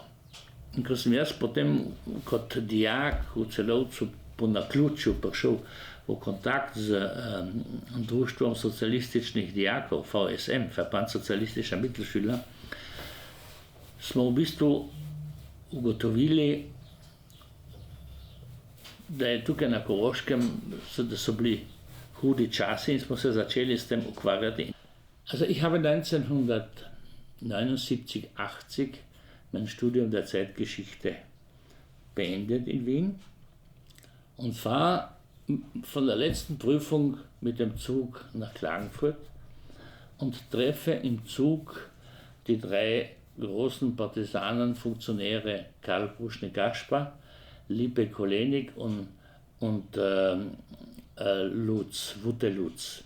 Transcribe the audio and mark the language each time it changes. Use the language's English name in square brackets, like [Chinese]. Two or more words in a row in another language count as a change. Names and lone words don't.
[Slovenian] In ko sem jaz potem kot dijak v Celovcu po naključju prišel v kontakt z Društvom socialističnih dijakov, VSM, Verband Sozialistischer Mittelschüler, smo v bistvu ugotovili, da je tukaj na Koroškem, da so bili hudi časi in smo se začeli s tem ukvarjati. [German] Also ich habe 1979, 80 mein Studium der Zeitgeschichte beendet in Wien und fahre von der letzten Prüfung mit dem Zug nach Klagenfurt und treffe im Zug die drei großen Partisanenfunktionäre Karl Pruschny-Gaspar, Liebe Kolenik und Lutz, Wutte Lutz.